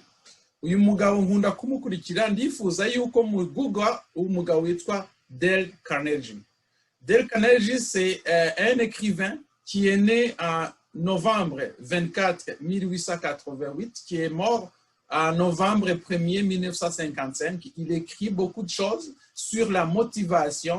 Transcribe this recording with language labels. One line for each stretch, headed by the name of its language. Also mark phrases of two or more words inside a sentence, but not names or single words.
Kinyarwanda: Uyu mugabo nkunda kumukurikira, ndifuza yuko mu Google umugabo witwa Dale Carnegie.
French: Dale Carnegie, c'est un écrivain qui est né en novembre 24 1888, qui est mort en novembre 1er 1955. Il écrit beaucoup de choses sur la motivation.